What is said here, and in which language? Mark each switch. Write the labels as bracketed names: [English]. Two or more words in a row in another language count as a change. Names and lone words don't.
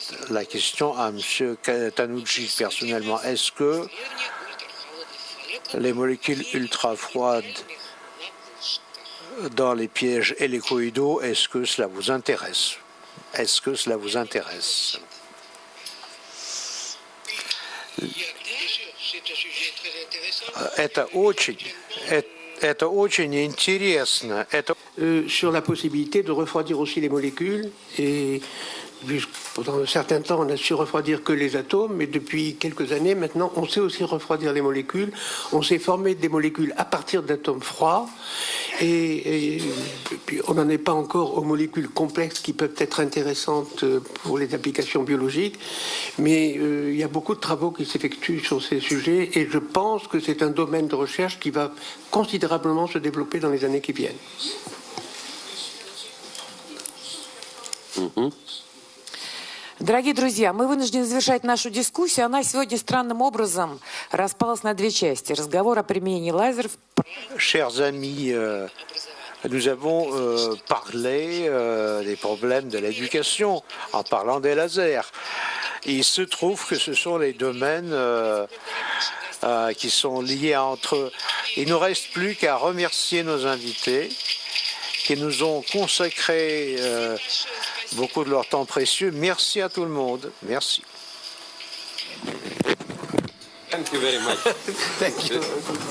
[French] La question à M. Tanucci, personnellement, est-ce que les molécules ultra froides dans les pièges hélicoïdaux, est-ce que cela vous intéresse? Est-ce que cela vous intéresse? [Russian] Это очень интересно. [French] Sur la possibilité de refroidir aussi les molécules, et pendant un certain temps on a su refroidir que les atomes, mais depuis quelques années maintenant on sait aussi refroidir les molécules, on sait former des molécules à partir d'atomes froids, et puis on n'en est pas encore aux molécules complexes qui peuvent être intéressantes pour les applications biologiques, mais il y a beaucoup de travaux qui s'effectuent sur ces sujets, et je pense que c'est un domaine de recherche qui va considérablement se développer dans les années qui viennent. [Russian] Дорогие друзья, мы вынуждены завершать нашу дискуссию. Она сегодня странным образом распалась на 2 части. Разговор о применении лазеров. [French] Chers amis, nous avons parlé des problèmes de l'éducation en parlant des lasers. Il se trouve que ce sont les domaines qui sont liés entre eux. Il ne nous reste plus qu'à remercier nos invités qui nous ont consacré beaucoup de leur temps précieux. Merci à tout le monde. Merci. [English] Thank you very much. Thank you.